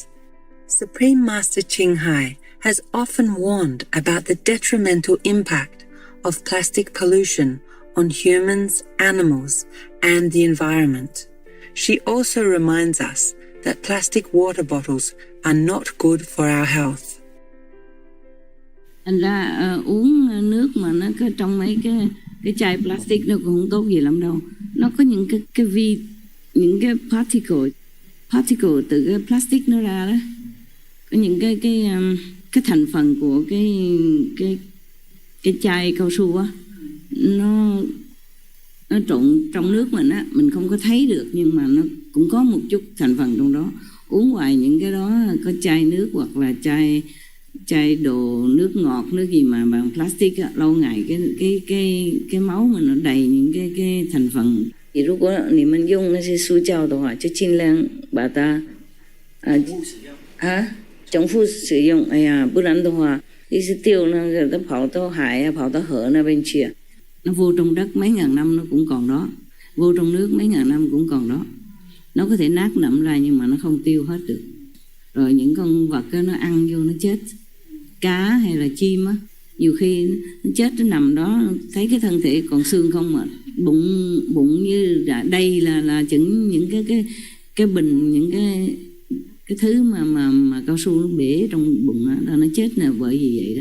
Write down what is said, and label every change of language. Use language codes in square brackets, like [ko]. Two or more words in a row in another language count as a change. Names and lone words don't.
[en] Supreme Master Ching Hai has often warned about the detrimental impact of plastic pollution on humans, animals, and the environment. She also reminds us that plastic water bottles are not good for our health. [vi] Thành ra uống nước mà nó có trong mấy cái chai plastic nó cũng không tốt gì lắm đâu. Nó có những cái particle từ cái plastic nó ra đó. Có những cái thành phần của cái chai cao su á, nó trộn trong nước mình không có thấy được, nhưng mà nó cũng có một chút thành phần trong đó. Uống hoài những cái đó, có chai nước hoặc là chai đồ nước ngọt, nước gì mà bằng plastic á, lâu ngày cái máu mình nó đầy những cái thành phần. [zh] Thì 如果你们用那些塑胶的话，就尽量把它重复使用。哎呀，不然的话，一直丢那个它跑到海啊，跑到河那边去啊。 [vi] Nó vô trong đất mấy ngàn năm nó cũng còn đó, vô trong nước mấy ngàn năm cũng còn đó. Nó có thể nát nậm ra nhưng mà nó không tiêu hết được. Rồi những con vật đó, nó ăn vô nó chết. Cá hay là chim á, nhiều khi nó chết nó nằm đó, thấy cái thân thể còn xương không mà bụng như đây là chừng những cái bình, những cái thứ mà cao su nó bể trong bụng đó, nó chết là bởi vì vậy đó.